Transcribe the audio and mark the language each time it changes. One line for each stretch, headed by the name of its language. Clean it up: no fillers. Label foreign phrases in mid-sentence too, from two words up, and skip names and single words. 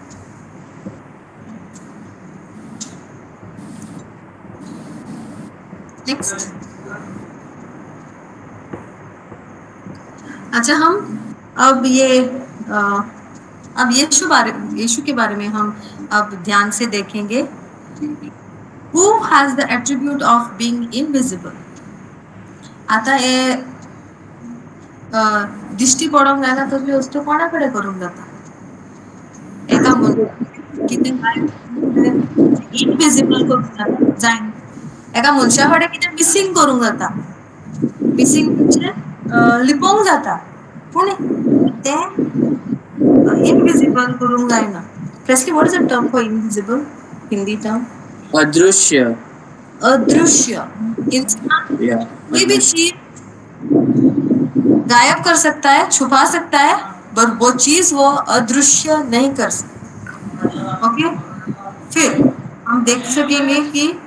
Hindi: नेक्स्ट अच्छा हम अब यीशु के बारे में हम अब ध्यान से देखेंगे
English: Who has the attribute of being invisible?
Konkani: आता हे दिश्टी पडोंक जायना तसली वस्तू कोणाकडे करूंक जाता एका कितें इनविजिबल करूंक जायना एका मनशा कडेन कितें मिसींग करूंक जाता मिसींग म्हणजे लिपोवंक जाता पूण तें इनविजिबल करूंक जायना
English: precisely what is a term for invisible hindi term
Hindi: अदृश्य अदृश्य इंसान या कोई भी चीज गायब कर सकता है छुपा सकता है पर वो चीज वो अदृश्य नहीं कर सकता ओके फिर हम देख सकेंगे कि